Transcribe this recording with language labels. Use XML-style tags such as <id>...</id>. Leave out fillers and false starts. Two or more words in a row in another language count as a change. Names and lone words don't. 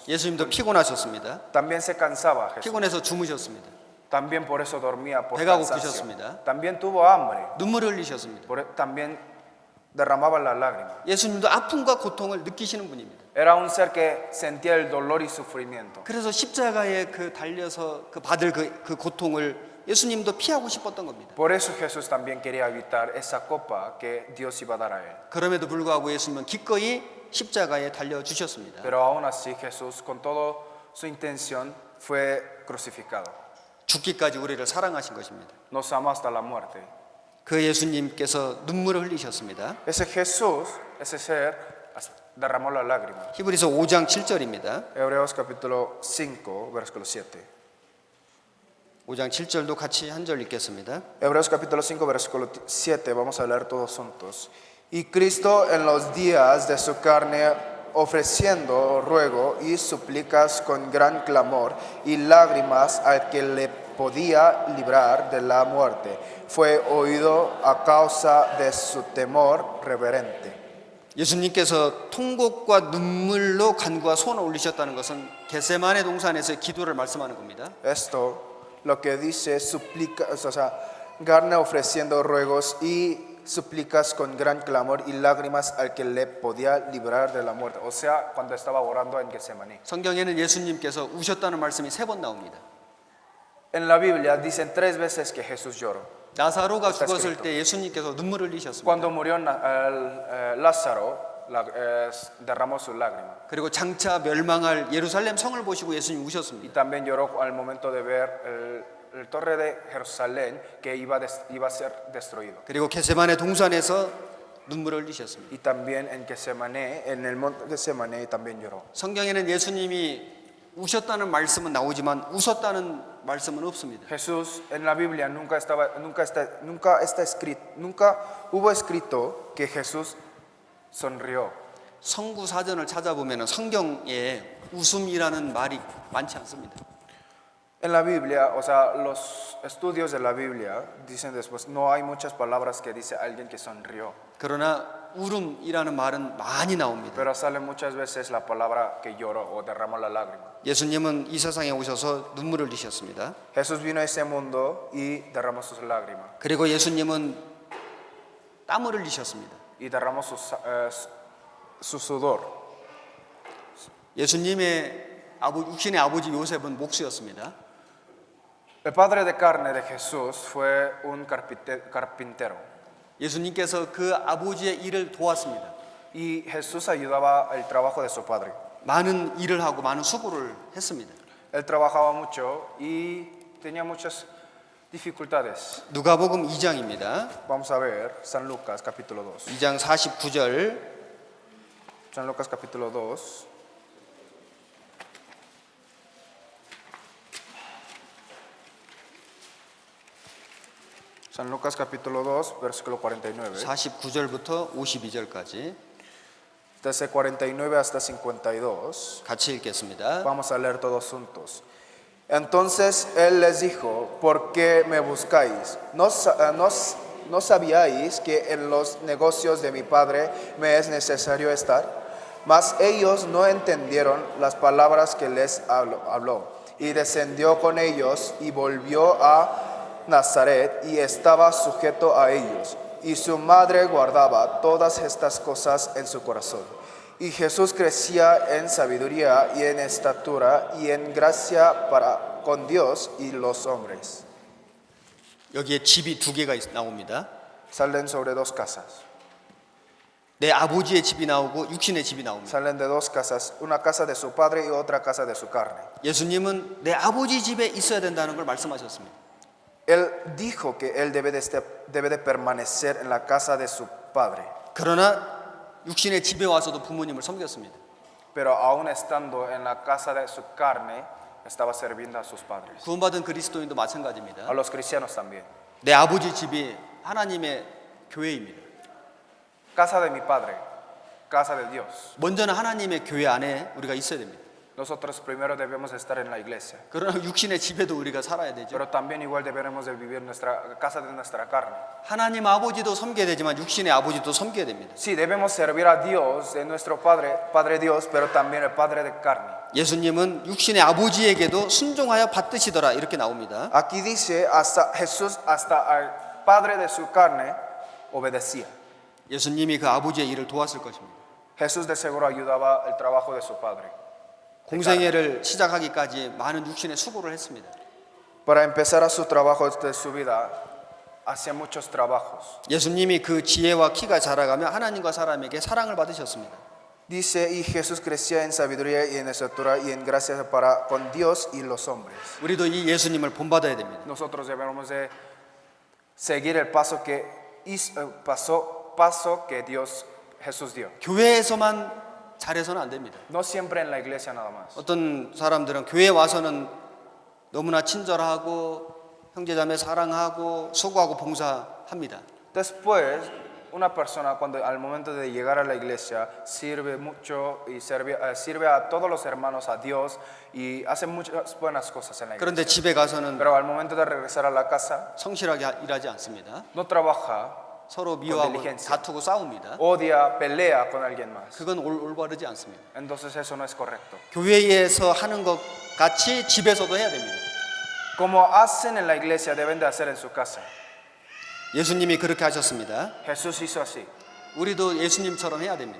<ko>예수님도 피곤하셨습니다.</ko> <es>También se cansaba Jesús.</es> <ko>피곤해서 주무셨습니다.</ko> <es>También por eso dormía por</es> <ko>배가</ko> <es>cansancio.</es> <ko>고프셨습니다.</ko> <es>También tuvo hambre.</es> <ko>눈물을 흘리셨습니다.</ko> <es>También derramaba las lágrimas.</es> <ko>예수님도 아픔과 고통을 느끼시는 분입니다.</ko> <es>Era un ser que sentía el dolor y sufrimiento.</es> <ko>그래서 십자가에 달려서 받을 그 고통을 예수님도 피하고 싶었던 겁니다.</ko> <es>Por eso Jesús también quería evitar esa copa que Dios iba a dar a él.</es> <ko>그럼에도 불구하고 예수님은 기꺼이 십자가에 달려 주셨습니다.</ko> <es>Pero aún así Jesús con toda su intención fue crucificado.</es> <ko>죽기까지 우리를 사랑하신 것입니다.</ko> <es>Nos amó hasta la muerte.</es> <ko>그 예수님께서 눈물을 흘리셨습니다.</ko> <es>Ese Jesús, ese ser, derramó las lágrimas.</es> <ko>히브리서 5장 7절입니다.</ko> <es>Hebreos capítulo 5, versículo 7.</es> <ko>5장 7절도 같이 한 절 읽겠습니다.</ko> <es>Hebreos capítulo 5, versículo 7, vamos a leer todos juntos. Y Cristo en los días de su carne, ofreciendo ruego y súplicas con gran clamor y lágrimas al que le podía librar de la muerte, fue oído a causa de su temor reverente.</es> <ko>예수님께서 통곡과 눈물로 간구와 소원을 올리셨다는 것은 겟세마네 동산에서의 기도를 말씀하는 겁니다.</ko> <es>Esto lo que dice o sea, carne ofreciendo ruegos y súplicas con gran clamor y lágrimas al que le podía librar de la muerte. O sea, cuando estaba orando en Getsemaní.</es> <ko>성경에는 예수님께서 우셨다는 말씀이 3번 나옵니다.</ko> <es>En la Biblia dicen 3 veces que Jesús lloró.</es> <ko>나사로가</ko> <es>Está</es> <ko>죽었을</ko> <es>escrito.</es> <ko>때 예수님께서 눈물을 흘리셨습니다.</ko> <es>Cuando murió Lázaro, derramó sus lágrimas.</es> <ko>그리고 장차 멸망할 예루살렘 성을 보시고 예수님</ko> <es>Y</es> <ko>우셨습니다.</ko> <es>también lloró al momento de ver el torre de Jerusalén que iba a ser destruido.</es> <ko>그리고 겟세마네 동산에서 눈물을 흘리셨습니다.</ko> <es>Y también en Getsemaní, en el monte de Getsemaní también lloró.</es> <ko>성경에는 예수님이 우셨다는 말씀은 나오지만 웃었다는 말씀은 없습니다.</ko> <es>Jesús en la Biblia nunca hubo escrito que Jesús sonrió.</es> <ko>성구 사전을 찾아보면 성경에 웃음이라는 말이 많지 않습니다.</ko> <es>En la Biblia, o sea, los estudios de la Biblia dicen después, no hay muchas palabras que dice alguien que sonrió,</es> <ko>그러나 울음이라는 말은 많이 나옵니다.</ko> <es>pero sale muchas veces la palabra que lloró o derramó la lágrima.</es> <ko>예수님은 이 세상에 오셔서 눈물을 흘리셨습니다.</ko> <es>Jesús vino a ese mundo y derramó sus lágrimas</es> <ko>그리고 예수님은 땀을 흘리셨습니다.</ko> <es>y derramó su sudor.</es> <ko>예수님의 육신의 아버지 요셉은 목수였습니다.</ko> <es>El padre de carne de Jesús fue un carpintero</es> <ko>예수님께서 그 아버지의 일을 도왔습니다.</ko> <es>y Jesús ayudaba el trabajo de su padre.</es> <ko>많은 일을 하고 많은 수고를 했습니다.</ko> <es>Él trabajaba mucho y tenía muchas dificultades.</es> <ko>누가복음 2장입니다.</ko> <es>Vamos a ver San Lucas capítulo 2.</es> <ko>2장 49절.</ko> <es>San Lucas capítulo 2. San Lucas capítulo 2, versículo 49.</es> <ko>49절부터 52절까지</ko> <es>Desde 49 hasta 52.</es> <ko>같이 읽겠습니다.</ko> <es>Vamos a leer todos juntos. Entonces él les dijo, ¿por qué me buscáis? ¿No sabíais que en los negocios de mi padre me es necesario estar? Mas ellos no entendieron las palabras que les habló. Y descendió con ellos y volvió a Nazaret y estaba sujeto a ellos. Y su madre guardaba todas estas cosas en su corazón. Y Jesús crecía en sabiduría y en estatura y en gracia para con Dios y los hombres.</es> <ko>여기에 집이 두 개가 나옵니다.</ko> <es>Salen sobre dos casas.</es> <ko>내 아버지의 집이 나오고 육신의 집이 나옵니다.</ko> <es>Salen de dos casas, una casa de su padre y otra casa de su carne.</es> <ko>예수님은 내 아버지 집에 있어야 된다는 걸 말씀하셨습니다.</ko> <es>Él dijo que él debe de permanecer en la casa de su padre.</es> <ko>그러나 육신의 집에 와서도 부모님을 섬겼습니다.</ko> <es>Pero aún estando en la casa de su carne, estaba sirviendo a sus padres.</es> <ko>구원받은 그리스도인도 마찬가지입니다.</ko> <es>A los cristianos también.</es> <ko>내 아버지 집이 하나님의 교회입니다.</ko> <es>Casa de mi padre, casa de Dios.</es> <ko>먼저는 하나님의 교회 안에 우리가 있어야 됩니다.</ko> <es>Nosotros primero debemos estar en la iglesia.</es> <ko>그러나 육신의 집에도 우리가 살아야 되죠.</ko> <es>Pero también igual deberemos de vivir nuestra casa de nuestra carne.</es> <ko>하나님 아버지도 섬겨야 되지만 육신의 아버지도 섬겨야 됩니다.</ko> <es>Sí, debemos servir a Dios, de nuestro Padre, Padre Dios, pero también el Padre de carne.</es> <ko>예수님은 육신의 아버지에게도 순종하여 받드시더라 이렇게 나옵니다.</ko> <es>Aquí dice, hasta Jesús, hasta al Padre de su carne, obedecía.</es> <ko>예수님이 그 아버지의 일을 도왔을 것입니다.</ko> <es>Jesús de seguro ayudaba el trabajo de su Padre.</es> <ko>공생애를 시작하기까지 많은 육신의 수고를 했습니다.</ko> <es>Para empezar a su trabajo de su vida, hacía muchos trabajos.</es> <ko>예수님이 그 지혜와 키가 자라가며 하나님과 사람에게 사랑을 받으셨습니다.</ko> <es>Dice, y Jesús crecía en sabiduría y en estatura y en gracia para con Dios y los hombres.</es> <ko>우리도 이 예수님을 본받아야 됩니다.</ko> <es>Nosotros debemos de seguir el paso que paso que Jesús dio.</es> <ko>교회에서만 잘해서는 안 됩니다.</ko> <es>No siempre en la iglesia nada más.</es> <ko>어떤 사람들은 교회에 와서는 너무나 친절하고 형제자매 사랑하고 수고하고 봉사합니다.</ko> <es>Después, una persona cuando al momento de llegar a la iglesia sirve mucho y sirve a todos los hermanos, a Dios y hace muchas buenas cosas en la iglesia.</es> <ko>그런데 집에 가서는</ko> <es>Pero al momento de regresar a la casa,</es> <ko>성실하게 일하지 않습니다.</ko> <es>no trabaja,</es> <ko>서로 미워하고</ko> <es>diligencia.</es> <ko>다투고 싸웁니다.</ko> <es>odia, pelea con alguien más.</es> <ko>그건 올바르지 않습니다.</ko> <es>Entonces eso no es correcto.</es> <ko>교회에서 하는 것 같이 집에서도 해야 됩니다.</ko> <es>Como hacen en la iglesia, deben de hacer en su casa.</es> <ko>예수님이 그렇게 하셨습니다.</ko> <es>Jesús hizo así.</es> <ko>우리도 예수님처럼 해야 됩니다.</ko>